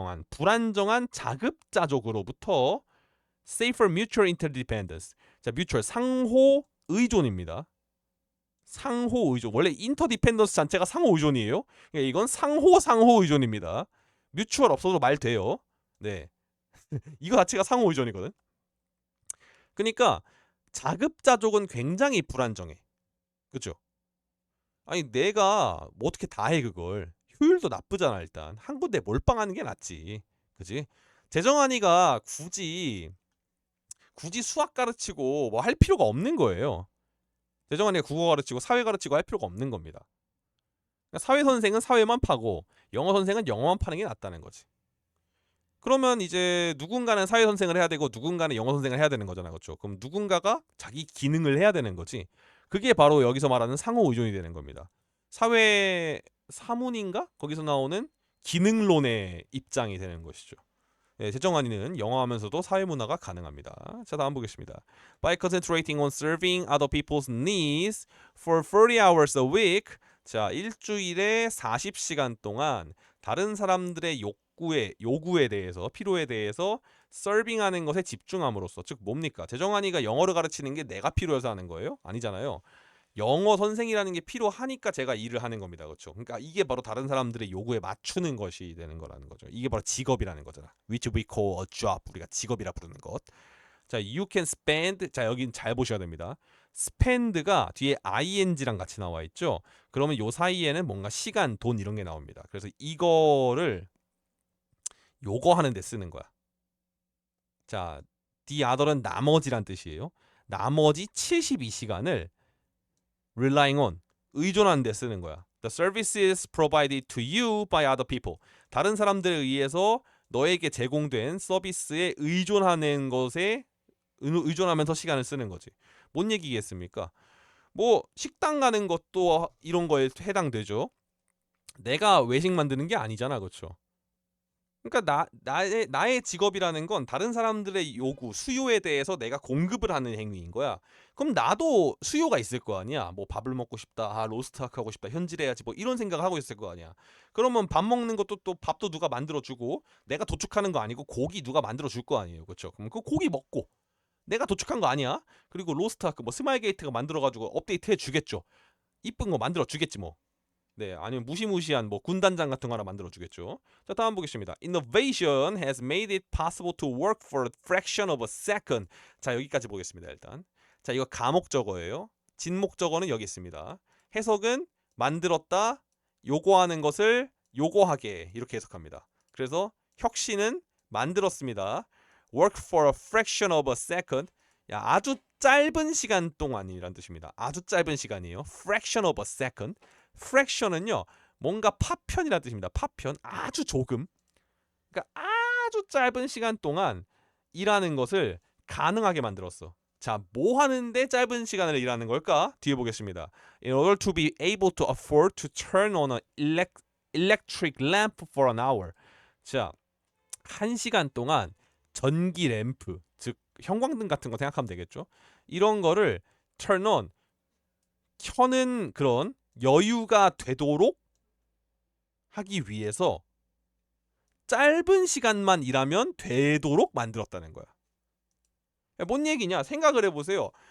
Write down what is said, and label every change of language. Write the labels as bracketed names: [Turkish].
[Korean] 불안정한 자급자족으로부터 [English] safer mutual interdependence. [Korean] 자, mutual 상호 의존입니다. 상호 의존. 원래 interdependence 자체가 상호 의존이에요. 그러니까 이건 상호 의존입니다. mutual 없어도 말 돼요. 네. 이거 자체가 상호 의존이거든. 그러니까 자급자족은 굉장히 불안정해. 그죠? 아니 내가 뭐 어떻게 다 해 그걸. 효율도 나쁘잖아 일단. 한 군데 몰빵하는 게 낫지. 그지? 재정한이가 굳이 수학 가르치고 뭐 할 필요가 없는 거예요. 재정한이가 국어 가르치고 사회 가르치고 할 필요가 없는 겁니다. 그러니까 사회 선생은 사회만 파고 영어 선생은 영어만 파는 게 낫다는 거지. 그러면 이제 누군가는 사회 선생을 해야 되고 누군가는 영어 선생을 해야 되는 거잖아. 그렇죠? 그럼 누군가가 자기 기능을 해야 되는 거지. 그게 바로 여기서 말하는 상호 의존이 되는 겁니다. 사회 사문인가? 거기서 나오는 기능론의 입장이 되는 것이죠. 네, 재정환이는 영어 하면서도 사회문화가 가능합니다. 자, 다음 보겠습니다. [English] By concentrating on serving other people's needs for 30 hours a week. [Korean] 자, 일주일에 40시간 동안 다른 사람들의 요구에 대해서, 필요에 대해서 서빙하는 것에 집중함으로써, 즉 뭡니까? 재정환이가 영어를 가르치는 게 내가 필요해서 하는 거예요? 아니잖아요. 영어 선생이라는 게 필요하니까 제가 일을 하는 겁니다. 그렇죠? 그러니까 이게 바로 다른 사람들의 요구에 맞추는 것이 되는 거라는 거죠. 이게 바로 직업이라는 거잖아. [English] Which we call a job. [Korean] 우리가 직업이라 부르는 것. [English] 자, you can spend. [Korean] 자, 여긴 잘 보셔야 됩니다. spend가 뒤에 ing랑 같이 나와 있죠. 그러면 요 사이에는 뭔가 시간, 돈 이런 게 나옵니다. 그래서 이거를 요거 하는 데 쓰는 거야. 자, the other은 나머지란 뜻이에요. 나머지 72시간을 [English] relying on [Korean] 의존하는 데 쓰는 거야. [English] The services provided to you by other people. [Korean] 다른 사람들에 의해서 너에게 제공된 서비스에 의존하는 것에 의존하면서 시간을 쓰는 거지. 뭔 얘기겠습니까? 뭐 식당 가는 것도 이런 거에 해당되죠. 내가 외식 만드는 게 아니잖아, 그렇죠? 그러니까 나의 직업이라는 건 다른 사람들의 요구, 수요에 대해서 내가 공급을 하는 행위인 거야. 그럼 나도 수요가 있을 거 아니야. 뭐 밥을 먹고 싶다, 로스트하크 하고 싶다, 현질해야지 뭐 이런 생각을 하고 있을 거 아니야. 그러면 밥 먹는 것도 또 밥도 누가 만들어주고 내가 도축하는 거 아니고 고기 누가 만들어줄 거 아니에요. 그렇죠? 그럼 그 고기 먹고 내가 도축한 거 아니야. 그리고 로스트하크 뭐 스마일 게이트가 만들어가지고 업데이트 해주겠죠. 이쁜 거 만들어주겠지 뭐. 네, 아니면 무시무시한 뭐 군단장 같은 거 하나 만들어 주겠죠. 자, 다음 보겠습니다. [English] Innovation has made it possible to work for a fraction of a second. [Korean] 자, 여기까지 보겠습니다. 일단. 자, 이거 가목적어예요. 진목적어는 여기 있습니다. 해석은 만들었다, 요구하는 것을 요구하게 이렇게 해석합니다. 그래서 혁신은 만들었습니다. [English] Work for a fraction of a second. [Korean] 야, 아주 짧은 시간 동안이란 뜻입니다. 아주 짧은 시간이에요. [English] Fraction of a second. [Korean] fraction은요 뭔가 파편이라는 뜻입니다. 파편 아주 조금. 그러니까 아주 짧은 시간 동안 일하는 것을 가능하게 만들었어. 자, 뭐 하는데 짧은 시간을 일하는 걸까? 뒤에 보겠습니다. [English] In order to be able to afford to turn on an electric lamp for an hour. [Korean] 자, 1시간 동안 전기 램프, 즉 형광등 같은 거 생각하면 되겠죠. 이런 거를 turn on 켜는 그런 여유가 되도록 하기 위해서 짧은 시간만 일하면 되도록 만들었다는 거야. 뭔 얘기냐? 생각을 해보세요.